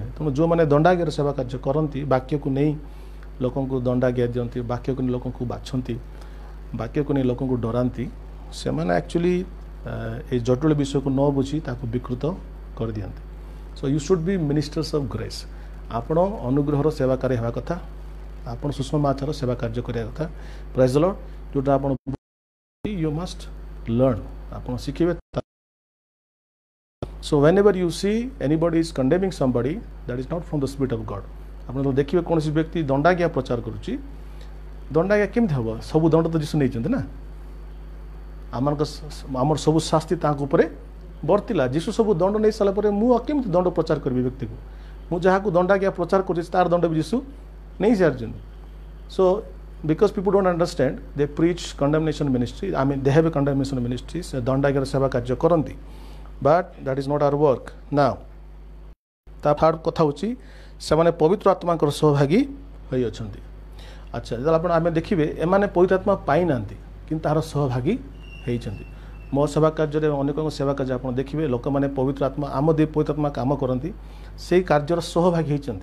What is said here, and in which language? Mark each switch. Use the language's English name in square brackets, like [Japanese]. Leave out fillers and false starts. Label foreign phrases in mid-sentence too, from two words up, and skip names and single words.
[Odia] ତେଣୁ ଯେଉଁମାନେ ଦଣ୍ଡାଜ୍ଞାର ସେବା କାର୍ଯ୍ୟ କରନ୍ତି, ବାକ୍ୟକୁ ନେଇ ଲୋକଙ୍କୁ ଦଣ୍ଡାଜ୍ଞା ଦିଅନ୍ତି, ବାକ୍ୟକୁ ନେଇ ଲୋକଙ୍କୁ ବାଛନ୍ତି, ବାକ୍ୟକୁ ନେଇ ଲୋକଙ୍କୁ ଡରାନ୍ତି, ସେମାନେ ଆକ୍ଚୁଆଲି ଏଇ ଜଟିଳ ବିଷୟକୁ ନ ବୁଝି ତାକୁ ବିକୃତ କରିଦିଅନ୍ତି। [English] So you should be ministers of grace. [Odia] ଆପଣ ଅନୁଗ୍ରହର ସେବାକାରୀ ହେବା କଥା, ଆପଣ ସୁଷମାଚାର ସେବା କାର୍ଯ୍ୟ କରିବା କଥା। [English] Praise the Lord. [Odia] ଯେଉଁଟା ଆପଣ [English] you must learn, [Odia] ଆପଣ ଶିଖିବେ। [English] ସୋ whenever you see anybody is condemning somebody, that is not from the spirit of God. [Odia] ଆପଣ ଦେଖିବେ କୌଣସି ବ୍ୟକ୍ତି ଦଣ୍ଡାଜ୍ଞା ପ୍ରଚାର କରୁଛି, ଦଣ୍ଡାଜ୍ଞା କେମିତି ହେବ? ସବୁ ଦଣ୍ଡ ତ ଯୀଶୁ ନେଇଛନ୍ତି ନା। ଆମର ସବୁ ଶାସ୍ତି ତାଙ୍କ ଉପରେ ବର୍ତ୍ତିଲା। ଯୀଶୁ ସବୁ ଦଣ୍ଡ ନେଇ ସାରିଲା ପରେ ମୁଁ କେମିତି ଦଣ୍ଡ ପ୍ରଚାର କରିବି ବ୍ୟକ୍ତିକୁ? ମୁଁ ଯାହାକୁ ଦଣ୍ଡାଜ୍ଞା ପ୍ରଚାର କରୁଛି ତାର ଦଣ୍ଡ ବି ଯୀଶୁ ନେଇସାରିଛନ୍ତି। [English] ସୋ because people don't understand, they preach condemnation ministry. I mean, they have a condemnation ministry, [Odia] ଦଣ୍ଡାଜ୍ଞାର ସେବା କାର୍ଯ୍ୟ କରନ୍ତି, [English] but that is not our work. Now, [Odia] ତା ଥାର୍ଡ କଥା ହେଉଛି ସେମାନେ ପବିତ୍ର ଆତ୍ମାଙ୍କର ସହଭାଗୀ ହୋଇଅଛନ୍ତି। ଆଚ୍ଛା, ଯେତେବେଳେ ଆପଣ ଆମେ ଦେଖିବେ ଏମାନେ ପବିତ୍ର ଆତ୍ମା ପାଇନାହାନ୍ତି କିନ୍ତୁ ତାହାର ସହଭାଗୀ ହେଇଛନ୍ତି। ମୋ ସେବା କାର୍ଯ୍ୟରେ ଅନେକଙ୍କ ସେବା କାର୍ଯ୍ୟ ଆପଣ ଦେଖିବେ ଲୋକମାନେ ପବିତ୍ର ଆତ୍ମା, ଆମ ଦେଇ ପବିତ୍ର ଆତ୍ମା କାମ କରନ୍ତି, ସେଇ କାର୍ଯ୍ୟର ସହଭାଗୀ ହେଇଛନ୍ତି।